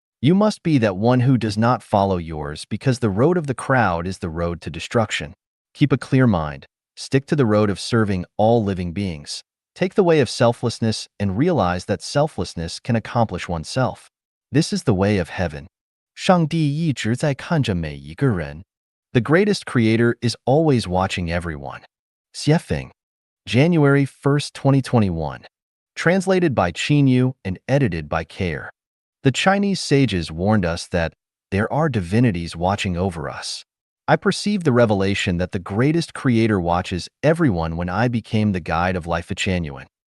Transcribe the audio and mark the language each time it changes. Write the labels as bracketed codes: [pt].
[en] You must be that one who does not follow yours because the road of the crowd is the road to destruction. Keep a clear mind. Stick to the road of serving all living beings. Take the way of selflessness and realize that selflessness can accomplish oneself. This is the way of heaven. [zh] 上帝一直在看着每一个人. [en] The greatest creator is always watching everyone. Xiefeng. January 1st, 2021. Translated by Qin Yu and edited by Kair. The Chinese sages warned us that there are divinities watching over us. I perceived the revelation that the greatest creator watches everyone when I became the guide of Life Genuine.